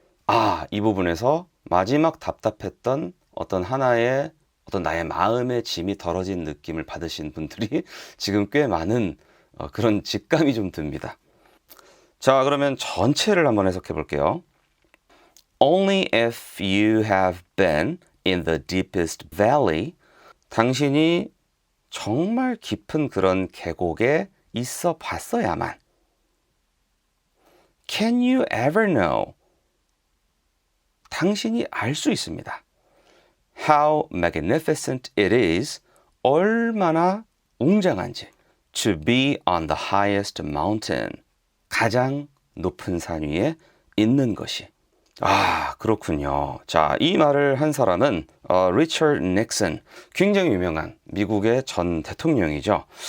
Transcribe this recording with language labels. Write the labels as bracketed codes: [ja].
[ko] 아, 이 부분에서 마지막 답답했던 어떤 하나의 어떤 나의 마음의 짐이 덜어진 느낌을 받으신 분들이 지금 꽤 많은 그런 직감이 좀 듭니다. 자, 그러면 전체를 한번 해석해 볼게요. [en] Only if you have been in the deepest valley, [ko] 당신이 정말 깊은 그런 계곡에 있어 봤어야만 [en] Can you ever know? [ko] 당신이 알 수 있습니다. [en] how magnificent it is, [ko] 얼마나 웅장한지. [en] to be on the highest mountain, [ko] 가장 높은 산 위에 있는 것이. 아, 그렇군요. 자, 이 말을 한 사람은 리처드 닉슨, 굉장히 유명한 미국의 전 대통령이죠.